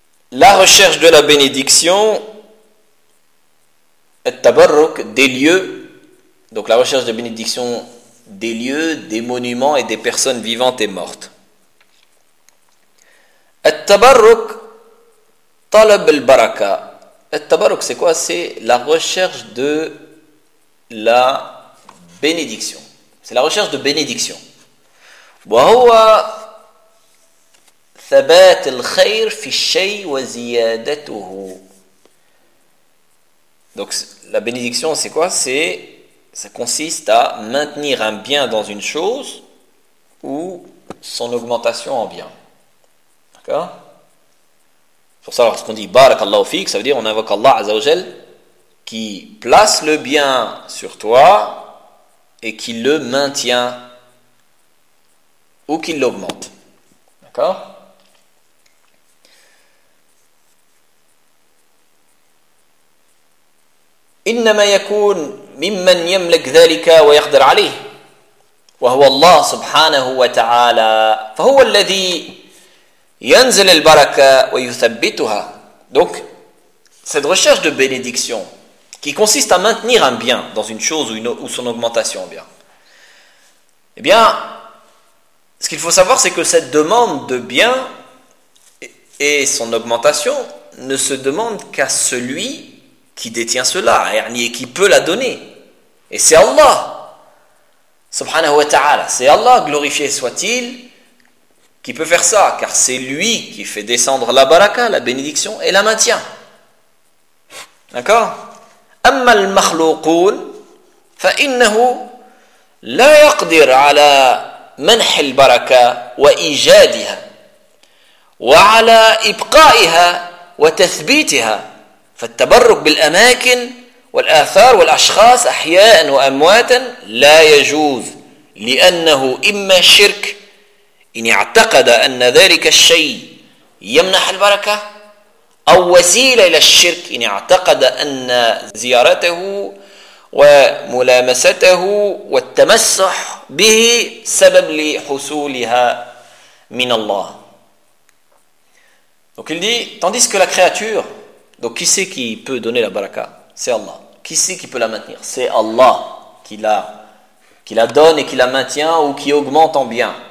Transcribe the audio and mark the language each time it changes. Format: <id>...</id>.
<fr>la recherche de la bénédiction, at-tabarruk des lieux, donc la recherche de bénédiction des lieux, des monuments et des personnes vivantes et mortes. At-tabarruk</fr> <ar>طلب البركة.</ar> <fr>التبرك c'est quoi? C'est la recherche de la bénédiction. C'est la recherche de bénédiction.</fr> <ar>وهو ثبات الخير في الشيء وزيادته.</ar> <fr>Donc la bénédiction c'est quoi? Ça consiste à maintenir un bien dans une chose ou son augmentation en bien. D'accord? Pour ça, lorsqu'on dit</fr> <ar>Barakallahu fik,</ar> <fr>ça veut dire on invoque Allah Azza wa Jal qui place le bien sur toi et qui le maintient ou qui l'augmente. D'accord?</fr> <ar>إنما يكون ممن يملك ذلك ويقدر عليه وهو الله سبحانه وتعالى فهو الذي ينزل البركة ويثبتها.</ar> <fr>Donc cette recherche de bénédiction qui consiste à maintenir un bien dans une chose ou son augmentation en bien, eh bien ce qu'il faut savoir c'est que cette demande de bien et son augmentation ne se demande qu'à celui qui détient cela, et qui peut la donner. Et c'est Allah,</fr> <ar>subhanahu wa ta'ala,</ar> <fr>c'est Allah, glorifié soit-il, qui peut faire ça, car c'est lui qui fait descendre la baraka, la bénédiction, et la maintient. D'accord ?</fr> <ar>أما المخلوقون فإنه لا يقدر على منح البركة وإيجادها وعلى إبقائها وتثبيتها فالتبرك بالأماكن والآثار والأشخاص أحياء وأمواتا لا يجوز لأنه إما شرك إن اعتقد أن ذلك الشيء يمنح البركة أو وسيلة إلى الشرك إن اعتقد أن زيارته وملامسته والتمسح به سبب لحصولها من الله.</ar> <fr>Donc il dit, tandis que la créature, donc qui c'est qui peut donner la baraka? C'est Allah. Qui c'est qui peut la maintenir? C'est Allah qui la donne et qui la maintient ou qui augmente en bien.</fr>